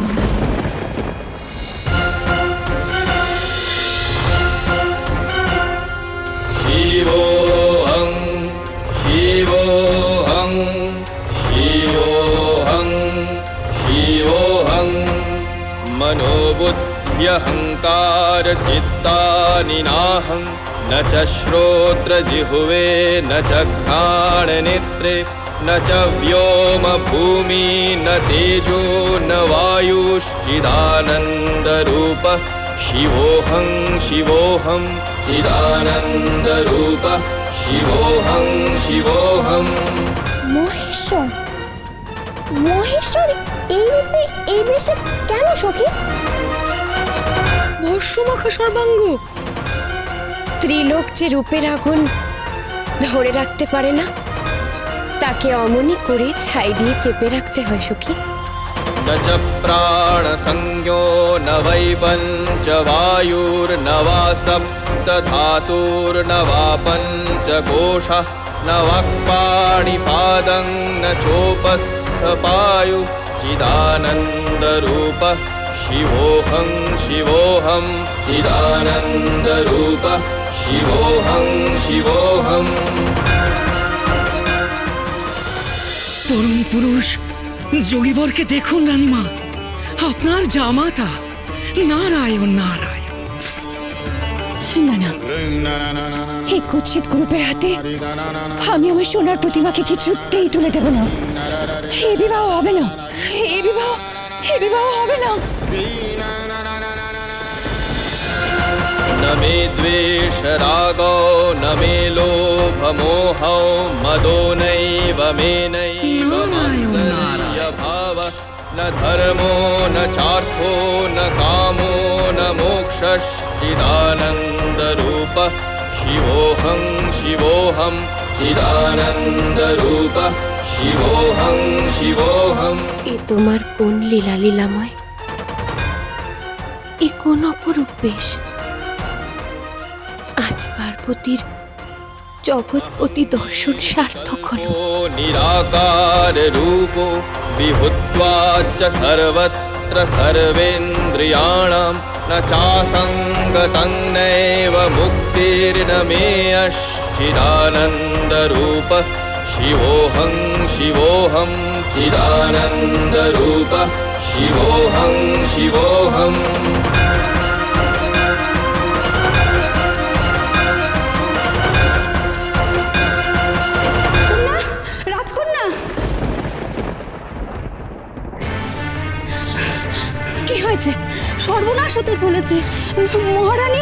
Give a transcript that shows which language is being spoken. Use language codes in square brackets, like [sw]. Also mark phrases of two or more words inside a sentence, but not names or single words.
[sa] শিবোহং শিবোহং শিবোহং শিবোহং मनोबुद्ध्यहंकार चित्तानि नाहं न च श्रोत्र जिह्वे न च घ्राण नेत्रे न च व्योम भूमि न तेजो न वायुश्चिदानंद रूप शिवोहं शिवोहं चिदानंद रूप शिवोहं शिवोहं। [bn] মহেশ্বর, মহেশ্বর এই রূপে এই বেশে কেন সখী? ভস্যমাখা সর্বাঙ্গ। ত্রিলোক যে রূপের আগুন ধরে রাখতে পারে না, তাকে অমনি করে ছাই দিয়ে চেপে রাখতে হয় সখী। [sa] न च प्राण संज्ञो न वै पंच वायुर्न वा सप्त धातुर्न वा पंचकोशः न वाक्पाणिपादं न चोपस्थपायु चिदानंद रूप शिवोहं शिवोहं चिदानंद रूप शिवोहं शिवोहं। [bn] তরুণ পুরুষ যোগীবরকে দেখুন রানীমা, আপনার জামাতা। নারায়ণ নারায়ণ। না না, এই কুৎসিত গ্রুপের হাতে আমি আমার সোনার প্রতিমাকে কিছুতেই তুলে দেব না। এ বিবাহ হবে না, এ বিবাহ হবে না। [sa] न मे द्वेष रागो न मे लोभ मोहो मदो नैव मे नैव मात्सर्य भाव न धर्मो न चार्थो न कामो न मोक्षश्चिदानंद रूप शिवोहं शिवोहं चिदानंद रूप शिवोहं शिवोहं। [bn] এ তোমার কোন লীলা লীলাময়, এ কোন অপরূপ বেশ। আজ পার্বতীর জগৎপতি দর্শন সার্থক হল। [sa] निराकार रूपो विभुत्वा च सर्वत्र सर्वेन्द्रियाणां न चासंगतं नैव मुक्तिर्न मे चिदानंद रूप शिवोहं शिवोहं चिदानंद रूप शिवोहं शिवोहम। [bn] রাজকন্যা, কি হয়েছে? সর্বনাশ হতে চলেছে। মহারানী,